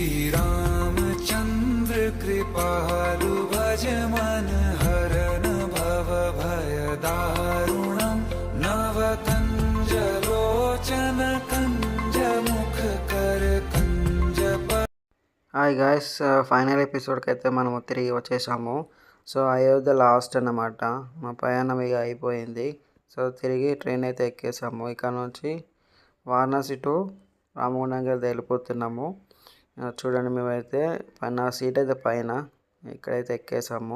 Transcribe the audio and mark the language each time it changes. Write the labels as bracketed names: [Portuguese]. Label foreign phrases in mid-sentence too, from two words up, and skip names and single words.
[Awadhi] रामचंद्र कृपालु भज मन हरन भव भय दारुणं नव कंज लोचन कंज मुख कर कंज [English] hi guys, final episode [Telugu] అయితే మనము తిరిగి వచ్చేసాము. సో అయోధ్య లాస్ట్ అన్నమాట. మా ప్రయాణం ఇక అయిపోయింది. సో తిరిగి ట్రైన్ అయితే ఎక్కేసాము. ఇక్కడ నుంచి వారణాసి టు రామగుండంకి అయితే వెళ్ళిపోతున్నాము. చూడండి, మేమైతే నా సీట్ అయితే పైన ఇక్కడైతే ఎక్కేసాము.